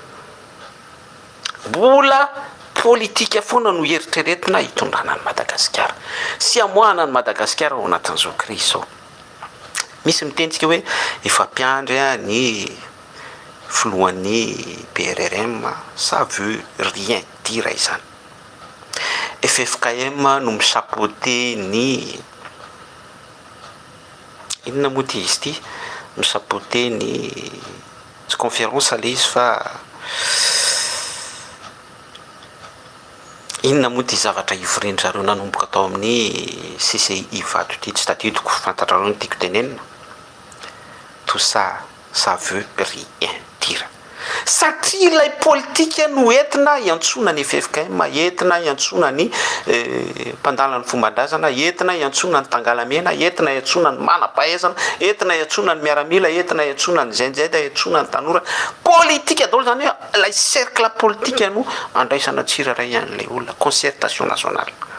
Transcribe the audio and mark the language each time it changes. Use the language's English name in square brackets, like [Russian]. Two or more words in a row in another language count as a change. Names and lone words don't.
[Malagasy] mbola politika foana no eritreretina hitondrana ny Madagasikara sy amoahana ny Madagasikara ao anatin'izao crise izao misy mitentsika hoe efa mpiandry ny filohan'ny PRRM [French] ça veut rien dire [Malagasy] izany FFKM no misapote ny inona moa ty izy ty misapote ny tsy conférence le izy fa inona moa ty zavatra ivorendrareo nanomboka atao amin'ny CCI vato ty tsy tadidiko fantatrareo ny tiako tenenina [French] tout ça ça veut rien dire [Malagasy] satria ilay politika no entina iantsona ny FFKM, entina iantsona ny mpandala ny fomban-drazana, entina iantsona ny tangalamena, entina iantsona ny manam-pahaizana, entina iantsona ny miaramila, entina iantsona ny zainjaida, iantsona ny tanora. Politika daholo zany hoe ilay cercle politika no andraisana tsiraray an'ilay olona, [French] concertation nationale.